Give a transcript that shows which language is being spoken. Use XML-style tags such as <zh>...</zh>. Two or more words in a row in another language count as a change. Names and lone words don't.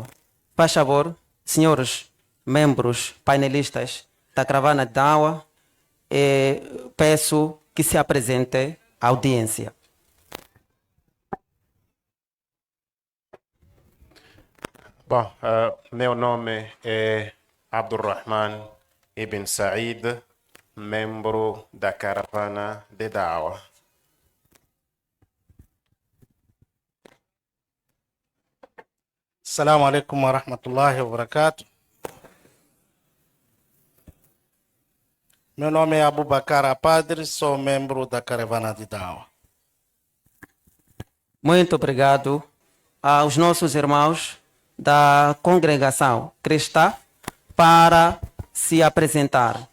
<pt>Faz favor, senhores membros painelistas da caravana de Dão, peço que se apresente à audiência. Bom, meu nome é Abdulrahman Ibn Said, membro da caravana de Dawa.</pt> <ar>السلام عليكم ورحمة الله وبركاته.</ar> <pt>Meu nome é Abubakar Apadre, sou membro da caravana de Dawa. Muito obrigado aos nossos irmãos da congregação cristã para se apresentar.</pt>